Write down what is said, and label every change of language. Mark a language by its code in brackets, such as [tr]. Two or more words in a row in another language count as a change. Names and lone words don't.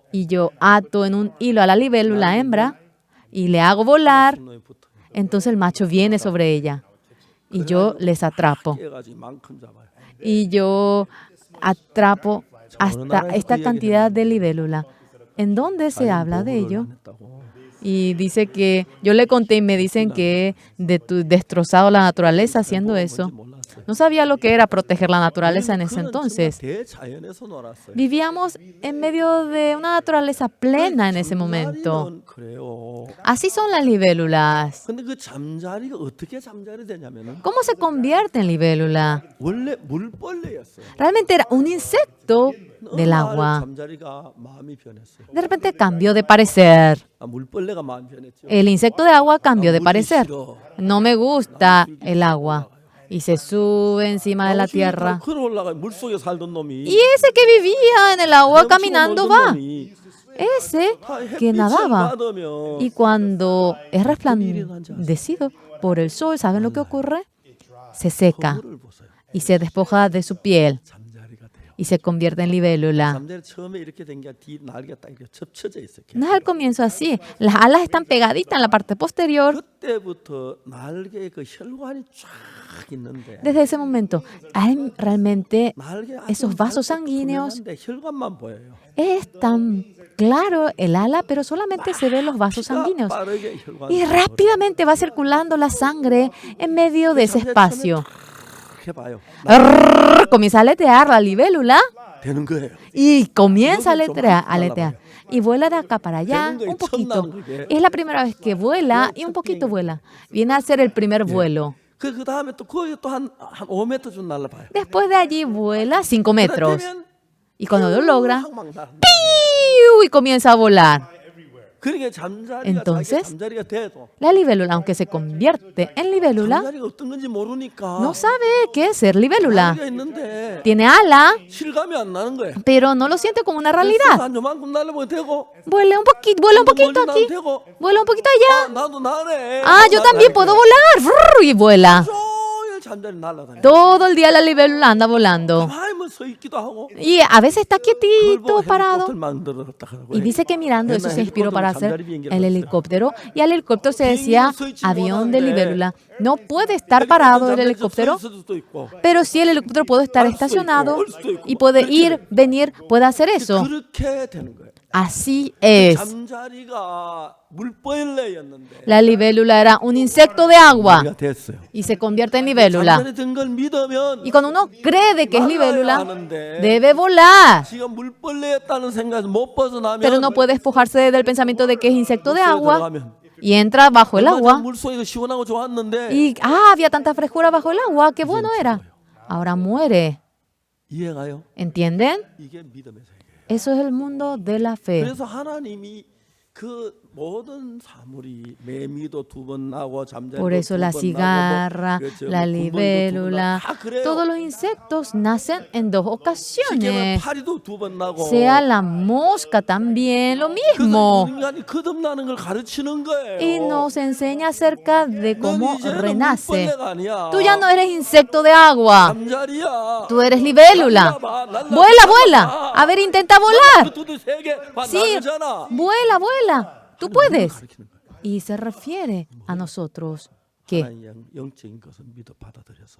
[es] Y yo ato en un hilo a la libélula hembra y le hago volar. [ko] 놈이 붙어요. [es] Entonces el macho viene sobre ella y yo les atrapo. [ko] 깨가지고 이만큼 잡아요. [es] Y yo atrapo hasta esta cantidad de libélula. ¿En dónde se habla de ello? [ko] 안 했다고. [es] Y dice que yo le conté y me dicen que he destrozado la naturaleza haciendo eso. [ko] 뭔지 몰랐어요. [es] No sabía lo que era proteger la naturaleza en ese [ko] 그는 [es] entonces. [ko] 정말 대자연에서 놀았어요. [es] Vivíamos en medio de una naturaleza plena en ese momento. [ko] 잠자리는 그래요. [es] Así son las libélulas. [ko] 근데 그 잠자리가 어떻게 잠자리 되냐면은 [es] ¿Cómo se convierte en libélula? [ko] 원래 물벌레였어요. [es] Realmente era un insecto del [ko] 어느 날 [es] agua. [ko] 잠자리가 마음이 변했어요. [es] De repente cambió de parecer. [ko] 아, 물벌레가 마음이 변했죠. [es] El insecto de agua cambió de [ko] 물이 [es] parecer. [ko] 싫어. [es] No me gusta el agua. Y se sube encima de la tierra. [ko] 걸어 올라가 물 속에 살던 놈이. [es] Y ese que vivía en el agua [ko] 헤엄치고 [es] caminando [ko] 놀던 [es] va. [ko] 놈이 [es] Ese [ko] 다 [es] que [ko] 햇빛을 [es] nadaba. [ko] 받으면 [es] Y cuando es resplandecido por el sol, ¿saben lo que ocurre? Se seca [ko] 거울을 보세요. [es] y se despoja de su piel [ko] 잠자리가 돼요. [es] y se convierte en libélula. [ko] 잠자리 처음에 이렇게 된 게 뒤 날개가 딱 이렇게 접쳐져 있어요. [es] No es al comienzo así. Las alas están pegaditas en la parte posterior. [ko] 그때부터 날개에 그 혈관이 쫙 있는데 [es] Desde ese momento, hay realmente [ko] 날개 [es] esos vasos sanguíneos. [ko] 투명한데 혈관만 보여요. [es] Es tan claro el ala, pero solamente se ven los vasos [ko] 피가 [es] sanguíneos. [ko] 빠르게 혈관 [es] Y rápidamente va circulando la sangre en medio de ese espacio. [ko] 해봐요. [es] Comienza a aletear la libélula [ko] 되는 거예요. [es] y comienza a aletear. Y vuela de acá para allá un poquito. Es la primera vez que vuela y un poquito vuela. Viene a ser el primer vuelo. [ko] 그 다음에 또 거기 또한 5m 좀 날라봐요. [es] Después de allí vuela 5 metros. Y cuando lo logra, [ko] 막 날아. [es] ¡piu! Y comienza a volar. [ko] 그러니까 잠자리가 [es] Entonces, [ko] 자기 잠자리가 돼도 [es] la libélula, aunque se convierte en libélula, [ko] 잠자리가 어떤 건지 모르니까 [es] no sabe qué es ser libélula. [ko] 날개가 있는데 [es] Tiene ala, [ko] 실감이 안 나는 거예요. [es] pero no lo siente como una realidad. [ko] 한 요만큼 날려보면 되고 [es] Vuela un poquito aquí, vuela un poquito allá. [ko] 나도 나네. [es] Ah, yo también puedo volar. Frrr, y vuela. [ko] 종일 잠자리 날아다녀. [es] Todo el día la libélula anda volando. [ko] 가만히 서 있기도 하고. [es] Y a veces está [ko] 그걸 [es] quietito, [ko] 보고 [es] parado. [ko] 헬리콥터를 만들었다 하고. [es] Y dice que mirando eso se inspiró para hacer el helicóptero. Y al helicóptero se decía avión de libélula. No puede estar parado el helicóptero, pero sí el helicóptero puede estar estacionado y puede ir, venir, puede hacer eso. [ko] 그렇게 되는 거예요. [es] Así es. [ko] 잠자리가 물벌레였는데 [es] La libélula era un insecto de agua [ko] 우리가 됐어요. [es] y se convierte en libélula. [ko] 잠자리 된 걸 믿으면 [es] Y cuando uno cree de que es [ko] 날아야 [es] libélula, [ko] 하는데 [es] debe volar. [ko] 지가 물벌레였다는 생각에서 못 벗어나면 [es] Pero no puede despojarse del pensamiento de que es insecto de [ko] 물속에 [es] agua [ko] 들어가면 [es] y entra bajo el [ko] 얼마 전에 [es] agua. [ko] 물속이 시원하고 좋았는데 [es] Y había tanta frescura bajo el agua, qué bueno era. Ahora muere. [ko] 이해가요? [es] ¿Entienden? [ko] 이게 믿음의 세계예요. [es] Eso es el mundo de la fe. [ko] 그래서 하나님이 그 모든 사물이 매미도 두 번 나고 잠자리도 [es] Por eso la cigarra, la libélula, todos los insectos nacen en dos ocasiones. [ko] 파리도 두 번 나고 [es] Sea la mosca también, lo [ko] 그래서 [es] mismo. [ko] 인간이 거듭나는 걸 가르치는 거예요. [es] Y nos enseña acerca de [ko] 넌 [es] cómo [ko] 이제는 [es] renace. [ko] 물벌레가 아니야. [es] Tú ya no eres insecto de agua, [ko] 잠자리야. [es] tú eres libélula. Vuela, vuela. A ver, intenta volar. Sí, vuela, vuela. Tú puedes. Y se refiere a nosotros que [ko] 영적인 것을 믿어 받아들여서